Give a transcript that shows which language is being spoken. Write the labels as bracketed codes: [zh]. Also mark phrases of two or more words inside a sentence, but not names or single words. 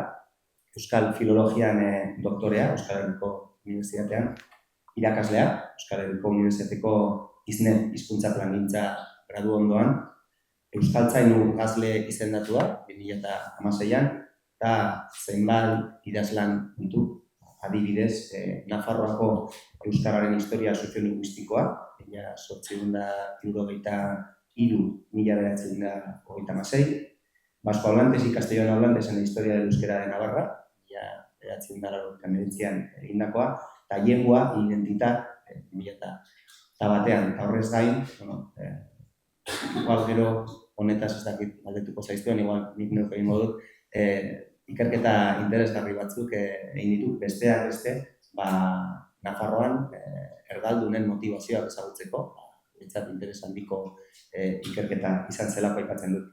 [eu] Euskal Filologian doktorea, Euskal Herriko Unibertsitatean, irakaslea, Euskal Herriko Unibertsitateko hizkuntza plangintza gradu ondoan, euskaltzain urgazle izendatua, 2016an, eta zenbait idazlan ditu, adibidez, Nafarroako euskararen historia soziolinguistikoa, 1973-1996, [es] Vasco Hablantes y Castellano Hablantes en la historia del euskera de Navarra, [eu] 1989an egindakoa, eta [ca] llengua, identitat, [eu] 2001an, eta horrez gain, igual gero honetaz ez dakit galdetuko zaiztuen, igual nik neuk egin dut, ikerketa interesgarri batzuk egin ditu, besteak beste, Nafarroan erdaldunen motivazioak ezagutzeko, behintzat interes handiko ikerketa izan zelako aipatzen dut.